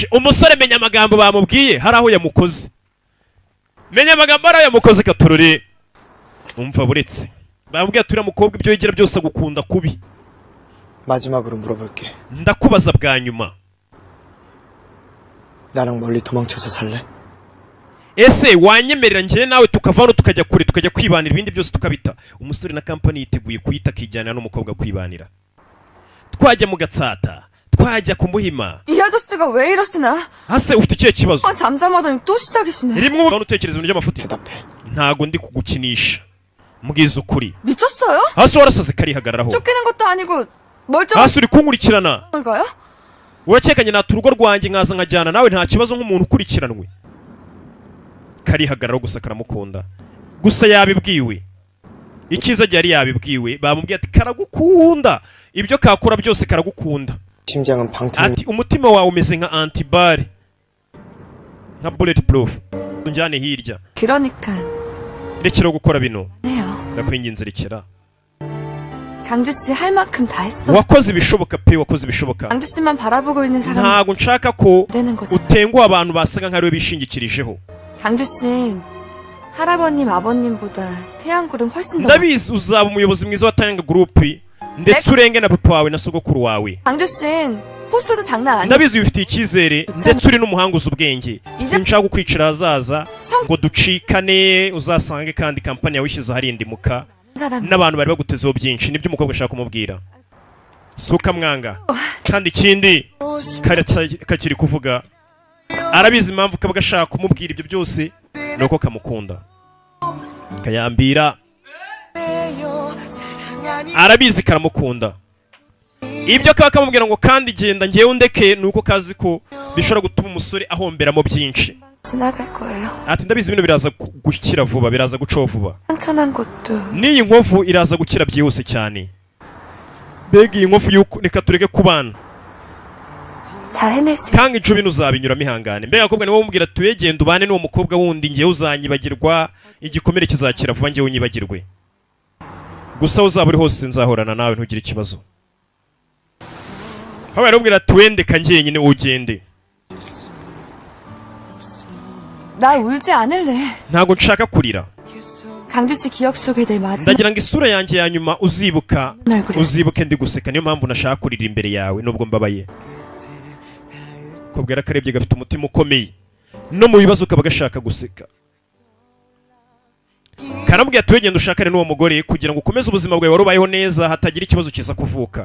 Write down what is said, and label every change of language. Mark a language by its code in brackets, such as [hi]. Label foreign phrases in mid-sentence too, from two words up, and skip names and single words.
[rw] Umusore menya amagambo bamubwiye hari aho yamukoze. Menya amagambo ari yamukoze Gatururi. Umva buretse bamubwiye turi mukobwa ibyo yigira byose agukunda kubi. [ko] 마지막으로 물어볼게. [rw] ndakubaza bwa nyuma [ko] 나랑 멀리 도망쳐서 살래? [rw] ese wanyemerera njye nawe tukavano tukajya kure tukajya kwibanira ibindi byose tukabita. Umusore na company yiteguye kuyita kijyana n'umukobwa kwibanira. Twajya mu Gatsata twajya ku Muhima. [ko] 이 아저씨가 왜 이러시나? [rw] hase ufite ikihe kibazo? [ko] 잠잠하더니 또 시작이시네. [rw] rimwe ubona utekereza ibintu by'amafuti. [ko] 대답해. [rw] ntago ndi kugukinisha mbwiza ukuri. [ko] 미쳤어요? [rw] hase warasaze karihagararaho. [ko] 쫓기는 것도 아니고 멀쩡한 [rw] hase uri kunkurikirana. [ko] 걸까요? [rw] urakekanye nata urugo rwanjye nkaza nkajyana nawe nta kibazo nk'umuntu ukurikiranwe. Karihagararaho gusa karamukunda gusa yabibwiwe. Ikiza yari yabibwiwe bamubwiye ati karagukunda ibyo kakora byose karagukunda. [ko] 심장은 방탄. [rw] ati umutima wawe umeze nka antibare nka bulletproof. Njyane hirya [ko] 그러니까 [rw] rekera gukora bino [ko] 네요. [rw] ndakwinginze rekera. [ko] 강주 씨 할 만큼 다 했어. [rw] wakoze ibishoboka pe wakoze ibishoboka. [ko] 강주 씨만 바라보고 있는 사람 [rw] ntago nshaka ko [ko] 되는 거죠. [rw] utenguha abantu basaga nk'ariwe bishingikirijeho. [ko] 강주 씨는 할아버님 아버님보다 태양굴은 훨씬 더 [rw] ndabizi uzaba umuyobozi mwiza wa Tanga Group ndetse urenge na papa wawe na sogokuru wawe. [ko] 강주 씨는 포스도 장난 아니야. [rw] ndabizi wifitiye icyizere ndetse uri n'umuhanga uzi ubwenge. sinshaka kukwicira hazaza ngo ducikane uzasange kandi kampani yawe ishyize harindimuka [ko] 사람 [rw] n'abantu bari bagutezeho byinshi. nibyo umukobwa ashaka kumubwira. suka mwanga kandi ikindi kakiri kuvuga arabizi impamvu kaba gashaka kumubwira ibyo byose nuko kamukunda. Kayambira arabizi karamukunda ibyo kaba kamubwira ngo kandi genda ngewe undeke nuko kazi ko bishobora gutuma umusore ahomberamo byinshi. [ko] 지나갈 거예요. [rw] ati ndabizi bino biraza gukira vuba biraza gucaho vuba. [ko] 상처난 것도 [rw] n'iyi nkovu iraza gukira byihuse cyane. mbega iyi nkovu yuko reka tureke kubana [ko] 잘 해낼 수 있어. [rw] kandi ico bino uzabinyuramo ihangane. mbega akobwa niwe umubwira tuye genda ubane n'uwo mukobwa wundi ngewe uzanyibagirwa igikomere kizakira vuba ngewe unyibagirwe gusa uzaba uri hose nzahorana nawe ntugire ikibazo. habaye aramubwira tuwende kangiye nyine ugende. [ko] 나 울지 않을래. [rw] ntago nshaka kurira. [ko] 강주 씨 기억 속에 내 마지막 [rw] ndagira ngo isura yanjye ya nyuma uzibuka [ko] 얼굴이 [rw] uzibuke ndi guseka. niyo mpamvu nashaka kurira imbere yawe nubwo mbabaye. kobwera karebye gafite umutima ukomeye no mu bibazo kaba gashaka guseka. karamubwira ati wegenda ushakane n'uwo mugore kugira ngo ukomeze ubuzima bwawe wari ubayeho neza hatagira ikibazo kiza kuvuka.